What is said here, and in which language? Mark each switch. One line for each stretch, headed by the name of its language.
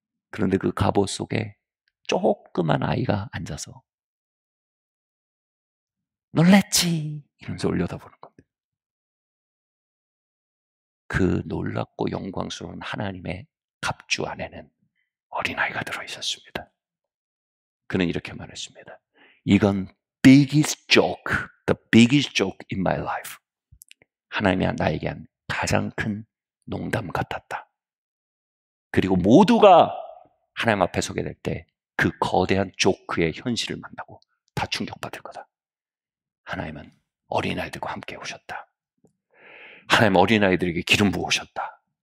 Korean: 그런데 그 갑옷 속에 조그만 아이가 앉아서 놀랬지 이러면서 올려다보는 겁니다. 그 놀랍고 영광스러운 하나님의 갑주 안에는 어린아이가 들어있었습니다. 그는 이렇게 말했습니다. 이건
English: biggest joke, the biggest joke in my life.
Korean: 하나님이 나에게 한 가장 큰 농담 같았다. 그리고 모두가 하나님 앞에 서게 될 때 그 거대한 조크의 현실을 만나고 다 충격받을 거다. 하나님은 어린아이들과 함께 오셨다. 하나님 어린아이들에게 기름 부으셨다.